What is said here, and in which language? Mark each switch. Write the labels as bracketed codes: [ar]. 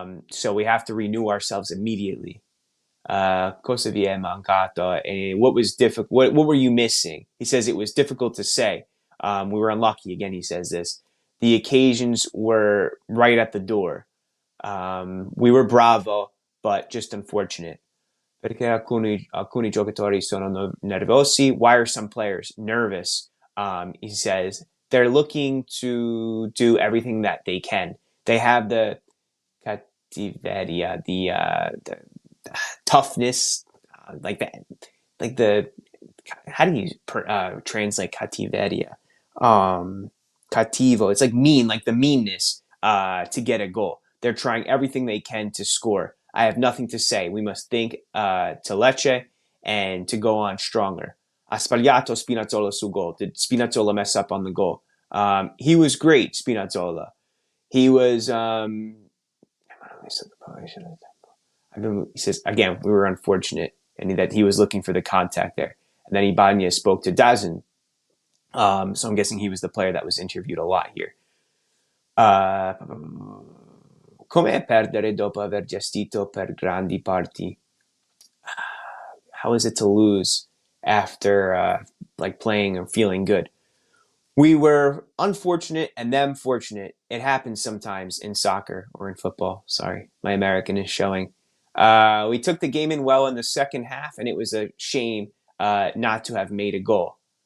[en] So we have to renew ourselves immediately. [it] Cosa vi è mancato? [en] What was difficult? What were you missing? He says it was difficult to say. We were unlucky. Again, he says this. The occasions were right at the door. We were bravo, but just unfortunate. [it] Perché alcuni giocatori sono nervosi. [en] Why are some players nervous? He says they're looking to do everything that they can. They have the cattiveria, the toughness, like the how do you translate cattiveria? Cattivo. It's like mean, like the meanness to get a goal. They're trying everything they can to score. I have nothing to say. We must think to Lecce and to go on stronger. [it] Ha sbagliato Spinazzola su gol. [en] Did Spinazzola mess up on the goal? He was great, Spinazzola. He was. He says again, we were unfortunate, and that he was looking for the contact there. And then Ibanez spoke to Dazin, so I'm guessing he was the player that was interviewed a lot here. [it] Come perdere dopo aver gestito per grandi parti? [en] How is it to lose after like playing and feeling good? We were unfortunate and them fortunate. It happens sometimes in soccer or in football. Sorry, my American is showing. We took the game in well in the second half, and it was a shame not to have made a goal.